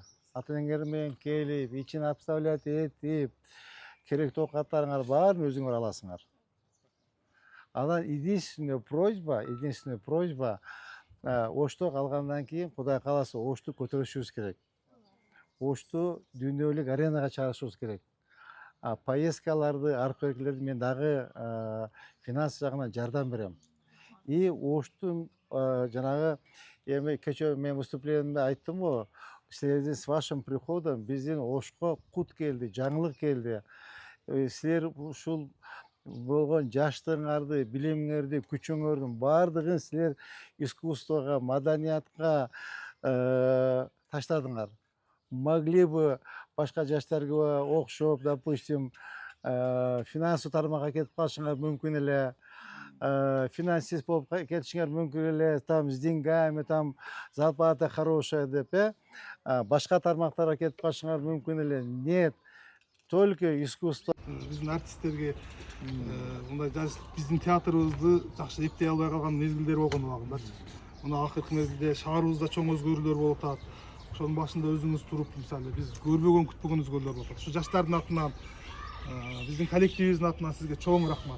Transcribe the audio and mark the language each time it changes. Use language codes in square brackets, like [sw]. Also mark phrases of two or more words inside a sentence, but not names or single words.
[kk] Ата-енеңермен келіп, ішін обставлять етіп, керекті оқаттарыңар барын өзіңер аласыңар. Адан единственная просьба, ошты қалғаннан кейін, Құдай қаласа, ошты көтерішуіз керек. Ошты дүниелік аренаға шығарышуыз керек. [ky] поездкаларды, археологлерди мен дагы финанс жагынан жардам берем. И Оштун жанагы эми кечээ мен выступлениемде айттым го, силердин [ru] с вашим приходом [ky] биздин Ошко кут келди, жаңылык келди. Силер ушул болгон жаштыгыңарды, билимиңерди, күчүңөрдүн баардыгын силер искусствого, маданиятка таштадыңар. [ru] Могли бы [ky] башка жаштарга окшоп, допустим, финансовый тармакка кетип калышыңар мүмкүн эле, финансист болуп кетишиңер мүмкүн эле, [ru] там с деньгами, там зарплата хорошая [ky] деп, башка тармактарга кетип калышыңар мүмкүн эле. [ru] Нет, только искусство. [ky] Биздин артисттерге мындай биздин театрыбызды жакшы эптей албай калган мезгилдер болгон убагында. Мына акыркы мезгилде шаарыбызда чоң өзгөрүүлөр болуп атат. Ошонун башында өзүңүз туруп, мисалы, биз көрбөгөн, күтпөгөн өзгөрүүлөр болуп атат. Ушу жаштардын атынан, биздин коллективибиздин атынан сизге чоң рахмат.